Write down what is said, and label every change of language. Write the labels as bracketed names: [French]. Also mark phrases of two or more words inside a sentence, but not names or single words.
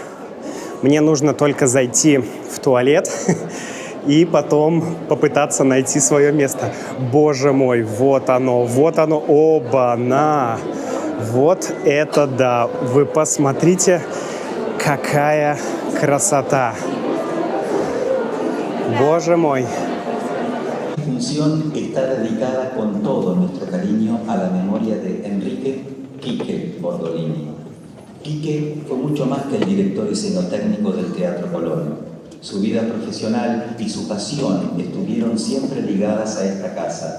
[Russian] Мне нужно только зайти в туалет и потом попытаться найти свое место. Боже мой, вот оно, оба-на! Вот это да! Вы посмотрите, какая красота! Боже мой! [Spanish] función está dedicada con todo nuestro cariño a la memoria de Enrique Quique Bordolini. Quique fue mucho más que el director escenotécnico del Teatro Colón. Su vida profesional y su pasión estuvieron siempre ligadas a esta casa.